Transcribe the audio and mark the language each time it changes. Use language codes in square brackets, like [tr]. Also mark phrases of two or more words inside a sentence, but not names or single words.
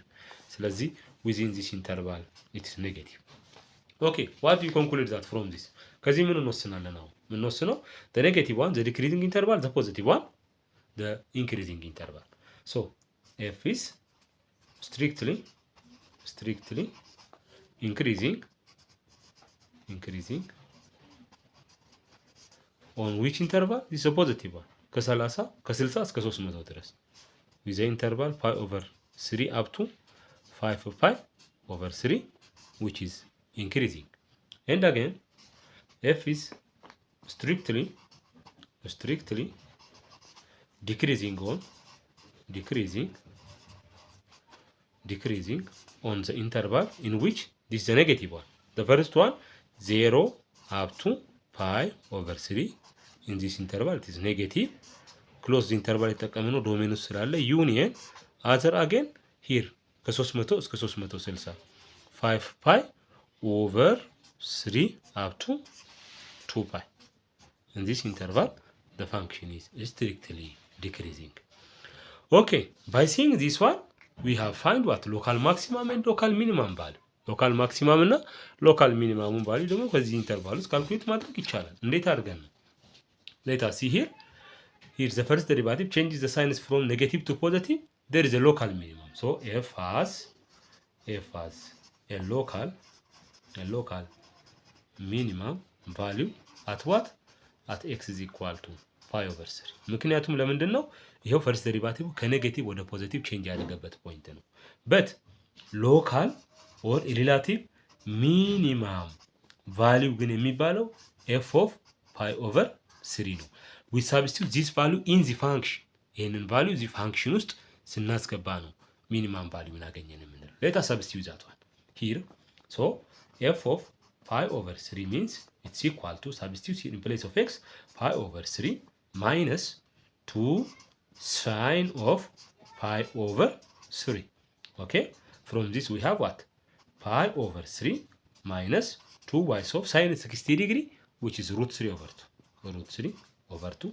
[en] ስለዚህ within this interval it is negative. Okay, what do you conclude that from this? [am] ከዚህ ምን እንወስናለን? አሁን ምን እንወስነው? [en] the negative one, the decreasing interval, the positive one, the increasing interval. So f is strictly increasing on which interval? This is a positive one. [am] ከ60 እስከ 300 ድረስ [en] with the interval pi over 3 up to 5 pi over 3 which is increasing. And again f is strictly decreasing on the interval in which this is the negative one. The first one 0 up to pi over 3 in this interval it is negative. Closed interval [am] የተጠቀምነው ዶሜን ውስጥ ስላለ ዩኒየን [en] other again here [am] ከ300 እስከ 360 [en] 5 pi over 3 up to 2 pi. In this interval the function is strictly decreasing. Okay, by seeing this one we have find what local maximum and local minimum value. local maximum [am] እና [en] local minimum value [am] ደግሞ ከዚህ ኢንተርቫል ውስጥ ካልኩሌት ማድረግ ይቻላል። እንዴት አድርገን ነው? [en] Let us see here the first derivative changes the signs from negative to positive. There is a local minimum. So f has a local minimum value at what? At x is equal to pi over 3. [am] ምክንያቱም ለምንድን ነው ይሄው [en] first derivative [am] ከኔጌቲቭ ወደ ፖዚቲቭ ቼንጅ ያደረገበት ፖይንት ነው። [en] but local or relative minimum value [am] ግን የሚባለው [en] f of pi over 3 [am] ነው። [en] we substitute this value in the function. [am] ይሄንን value እዚህ ፋንክሽን ውስጥ ስናስገባ ነው [en] minimum value [am] እናገኘን የምንለው። [en] let us substitute that one here. So f of pi over 3 means it's equal to, substitute in place of x, pi over 3 minus 2 sine of pi over 3. Okay, from this we have what? Pi over 3 minus 2 y of sine 60 degree, which is root 3 over 2.